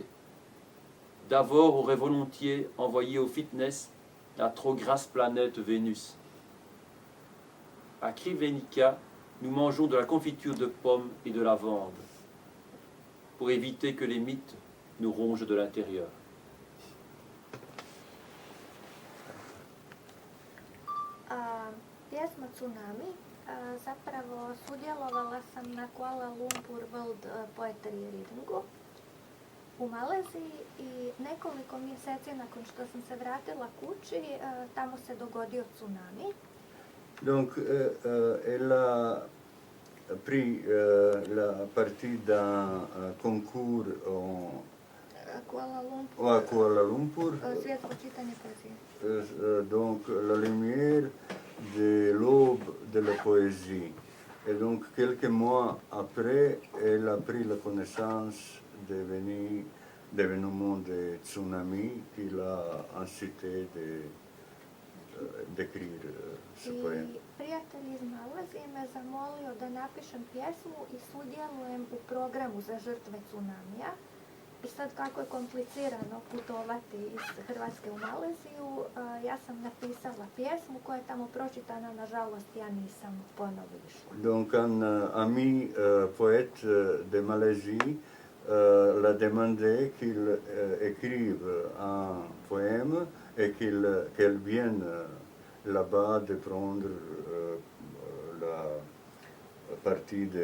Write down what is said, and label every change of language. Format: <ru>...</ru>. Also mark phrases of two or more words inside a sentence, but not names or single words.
<fr>Davor aurait volontiers envoyé au fitness la trop grasse planète Vénus. À Crikvenica, nous mangeons de la confiture de pommes et de lavande, pour éviter que les mythes nous rongent de l'intérieur.</fr> <hr>Pjesma Tsunami, zapravo sudjelovala sam na Kuala Lumpur World Poetry Readingu u Maleziji i nekoliko mjeseci nakon što sam se vratila kući, tamo se dogodio tsunami.</hr> <fr>Donc, elle a pris la partie d'un concours à Kuala Lumpur.</fr> <hr>Svjetsko čitanje poezije.</hr> <fr>Donc, la lumière de l'aube de la poésie. Et donc, quelques mois après, elle a pris la connaissance d'événements de tsunami qui l'a incité de d'écrire ce</fr> <hr>I</hr> <fr>poème.</fr> <hr>prijatelj iz Malezije me zamolio da napišem pjesmu i sudjelujem u programu za žrtve tsunamija. I sad kako je komplicirano putovati iz Hrvatske u Maleziju, ja sam napisala pjesmu koja je tamo pročitana, nažalost ja nisam ponovo išla.</hr> <fr>Donc un ami poète de Malaisie l'a demandé qu'il écrive un poème et qu'elle vienne là-bas de prendre la partie</fr>